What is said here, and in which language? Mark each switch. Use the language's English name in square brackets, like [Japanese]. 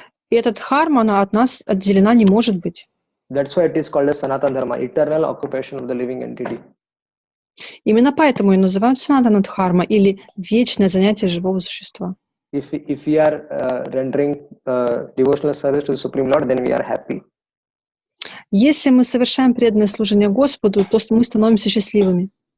[Russian] И эта дхарма, она от нас отделена не может быть. [English] That's why it is called as Sanatana Dharma, eternal occupation of the living entity. [Russian] Именно поэтому ее называют Санатана Дхарма или вечное занятие живого существа. [English] If we are rendering devotional service to the Supreme Lord, then we are happy. [Russian] Если мы совершаем преданное служение Господу, то мы становимся счастливыми.